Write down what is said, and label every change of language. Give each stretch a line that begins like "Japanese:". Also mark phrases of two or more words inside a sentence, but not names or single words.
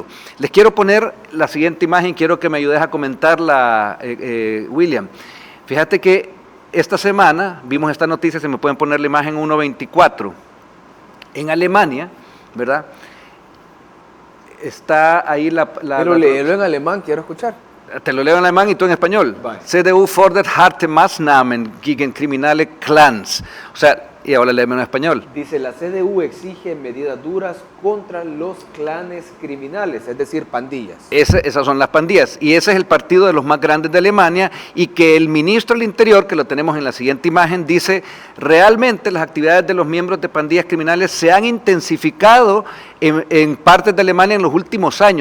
Spanish: Les quiero poner la siguiente imagen, quiero que me ayudes a comentarla, William. Fíjate que esta semana vimos esta noticia, se me pueden poner la imagen 1.24. En Alemania, ¿verdad? Está ahí Pero léelo en alemán, quiero escuchar. Te lo leo en alemán y tú en español. Bye.
German: CDU fordert harte Maßnahmen gegen kriminelle Clans.
Spanish: O sea, y ahora léeme en español. Dice, la CDU exige medidas duras contra los clanes criminales, es decir, pandillas. Esas son las pandillas, y ese es el partido de los más grandes de Alemania, y que el ministro del Interior, que lo tenemos en la siguiente imagen, dice, realmente las actividades de los miembros de pandillas criminales se han intensificado en partes de Alemania en los últimos años.